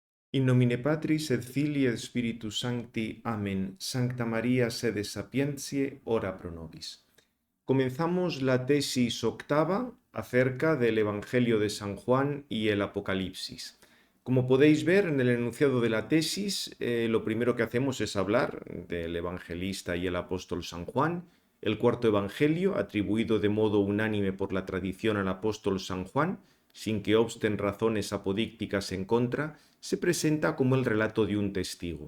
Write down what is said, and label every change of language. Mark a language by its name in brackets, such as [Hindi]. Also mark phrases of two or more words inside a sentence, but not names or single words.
[Latin] In nomine Patris et Filii et Spiritus Sancti. Amén. Sancta María, sede sapientiae, ora pro nobis. [Spanish] Comenzamos la tesis octava acerca del Evangelio de San Juan y el Apocalipsis. Como podéis ver en el enunciado de la tesis, lo primero que hacemos es hablar del evangelista y el apóstol San Juan, el cuarto evangelio, atribuido de modo unánime por la tradición al apóstol San Juan, sin que obsten razones apodícticas en contra, se presenta como el relato de un testigo.